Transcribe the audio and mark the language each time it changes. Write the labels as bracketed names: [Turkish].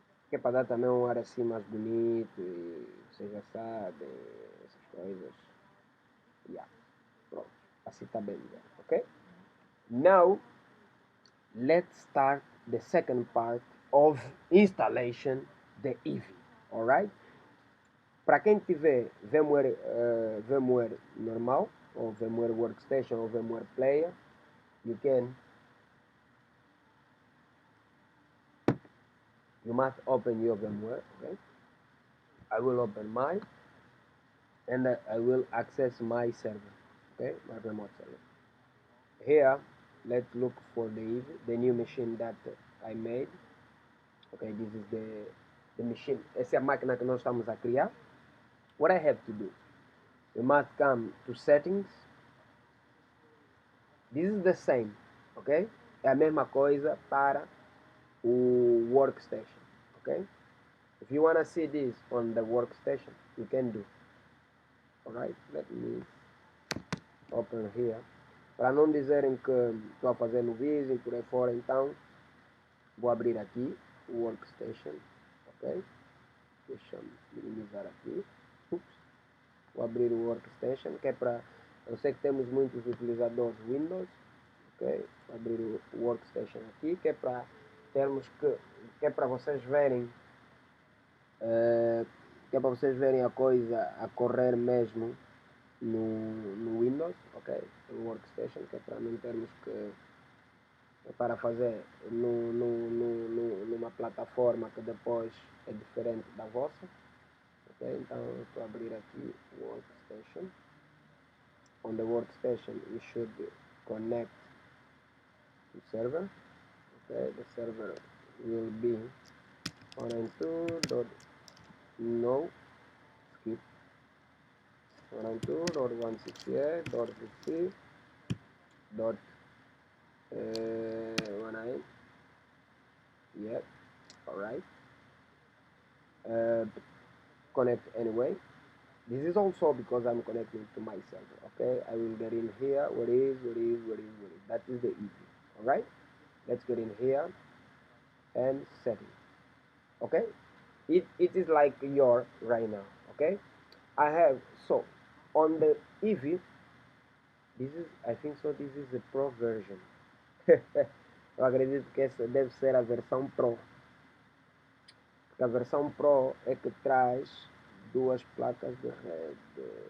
[Portuguese] Que é para dar também um ar assim mais bonito e vocês já sabem, essas coisas. Yeah. Pronto. Assim está bem melhor, ok? [English] Now, let's start the second part of installation the EV, alright? [Portuguese] Para quem tiver VMware normal, ou VMware Workstation, ou VMware Player, [English] you must open your VMware, okay? I will open mine, and I will access my server, okay? My remote server. Here, let's look for the new machine that I made. Okay, this is the machine. [Portuguese] Essa é a máquina que nós estamos a criar. [English] What I have to do, we must come to settings. This is the same, ok? [Portuguese] É a mesma coisa para o workstation, ok? [English] If you want to see this on the workstation, you can do. Alright, let me open here. [Portuguese] Para não dizerem que estou a fazer no Visio por aí fora, então vou abrir aqui o workstation, ok? Deixa eu minimizar aqui. Ups. Vou abrir o workstation, que é para... Eu sei que temos muitos utilizadores Windows, ok? Vou abrir o workstation aqui, que é para termos que é para vocês verem, que é para vocês verem a coisa a correr mesmo no Windows, ok? No Workstation, que é para não termos que para fazer numa plataforma que depois é diferente da vossa, ok? Então eu estou a abrir aqui o Workstation. [English] On the Workstation you should connect to server, okay? The server will be 192.no skip 192.168.50.19. Yep, alright. Connect anyway. This is also because I'm connecting to my server, okay? I will get in here. What is? That is the easy, alright? Let's get in here and setting, okay? It is like your right now, okay? I have, so, on the EV, this is, I think so, this is the Pro version. [Portuguese] Eu acredito que essa deve ser a versão Pro. Porque a versão Pro é que traz duas placas de rede.